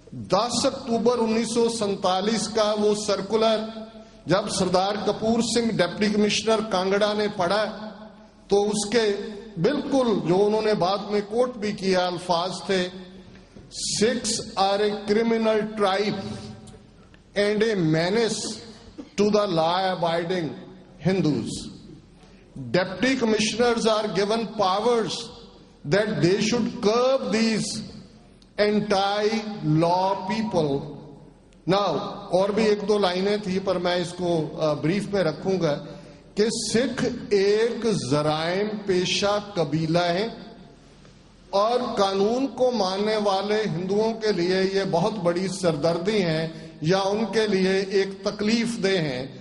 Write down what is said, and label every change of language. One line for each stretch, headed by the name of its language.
Urdu: 10 اکتوبر 1947 کا وہ سرکولر جب سردار کپور سنگھ ڈپٹی کمشنر کانگڑا نے پڑھا تو اس کے بالکل جو انہوں نے بعد میں کوٹ بھی کیا الفاظ تھے:
English: Sikhs are a criminal tribe and a menace to the law-abiding Hindus. Deputy commissioners are given powers that they should curb these anti-law people.
Urdu: Now, اور بھی 1-2 لائنیں تھی پر میں اس کو بریف میں رکھوں گا کہ سکھ ایک جرائم پیشہ قبیلہ ہیں اور قانون کو ماننے والے ہندوؤں کے لیے یہ بہت بڑی سردردی ہیں یا ان کے لیے ایک تکلیف دہ ہیں.